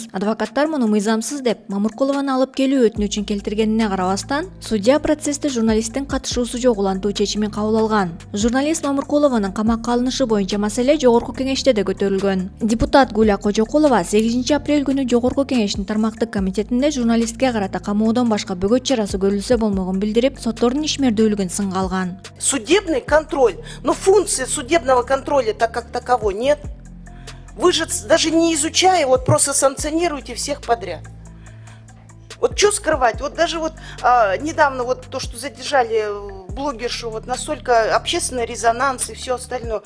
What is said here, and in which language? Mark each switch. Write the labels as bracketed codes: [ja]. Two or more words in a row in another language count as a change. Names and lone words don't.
[ky] Адвокаттар муну мыйзамсыз деп Мамуркулованы алып келүү өтүнүчүн келтиргенине карабастан, судья процессте журналисттин катышуусу жок улантуу чечимин кабыл алган. Журналист Мамуркулованын камакка алынышы боюнча маселе жогорку кеңеште да көтөрүлгөн. Депутат Гуля Кожокулова 8 апрель күнү жогорку кеңештин тармактык комитетинде журналистке карата камоодон башка бөгөт жарасы көрүлсө болмогун билдирип, соттордун ишмердүүлүгүн сынга алган. [ru] Судебный контроль, но функции судебного контроля-то как такового нет. Вы же даже не изучая, вот просто санкционируете всех подряд. Вот что скрывать? Вот даже вот недавно вот то, что задержали блогершу, вот настолько общественный резонанс и все остальное.